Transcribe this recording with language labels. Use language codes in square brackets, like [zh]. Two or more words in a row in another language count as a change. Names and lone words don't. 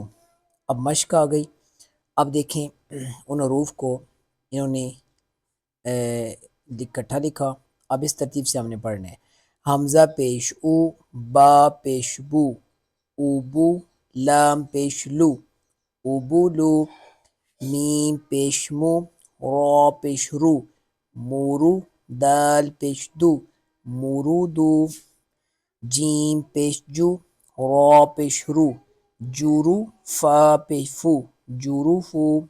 [ur] اب مشق آ گئی۔ اب دیکھیں ان حروف کو انہوں نے اکٹھا لکھا۔ اب اس ترتیب سے ہم نے پڑھنا ہے۔ حمزہ پیش او، با پیش بو، اوبو، لام پیش لو، اوبولو، میم پیش مو، را پیش رو، مورو، دال پیش دو، مورودو، جیم پیش جو، را پیش رو، جورو، فا پیش فو، جوروفو،